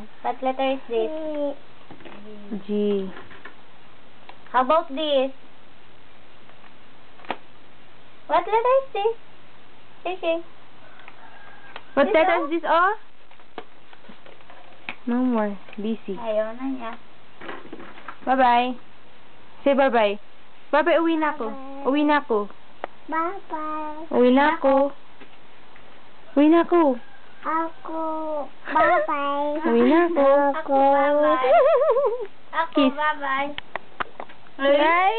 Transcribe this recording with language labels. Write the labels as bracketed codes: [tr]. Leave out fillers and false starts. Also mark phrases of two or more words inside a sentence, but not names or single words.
[en] What letter is this? G. How about this? What letter is this? Okay. What This letter all? is this, oh? No more. BC. [tl] Ayaw na niya. [en] Bye-bye. Say bye-bye. Bye-bye, [tl] uwi na ako. Uwi na ako. [en] Bye-bye. [tl] Uwi na ako. Uwi na ako. [en] Ako. Bye-bye. [tl] Uwi na ako. Ako, [en] bye-bye. Ako, Kiss. bye-bye. Bye.